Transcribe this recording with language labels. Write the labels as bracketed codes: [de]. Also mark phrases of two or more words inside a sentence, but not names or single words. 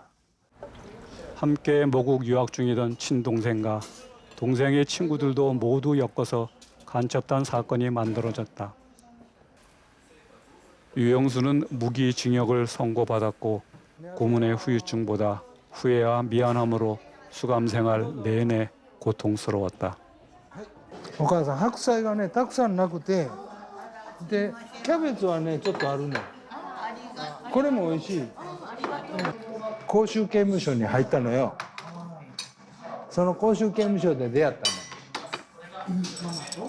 [ko] 함께 모국 유학 중이던 친동생과 동생의 친구들도 모두 엮어서 간첩단 사건이 만들어졌다. 유영수는 무기징역을 선고받았고 고문의 후유증보다 후회와 미안함으로 수감생활 내내 고통스러웠다. [ja] お母さん、白菜がねたくさんなくて、でキャベツはねちょっとあるね。これも美味しい。公衆刑務所に入ったのよ。その公衆刑務所で出会ったの。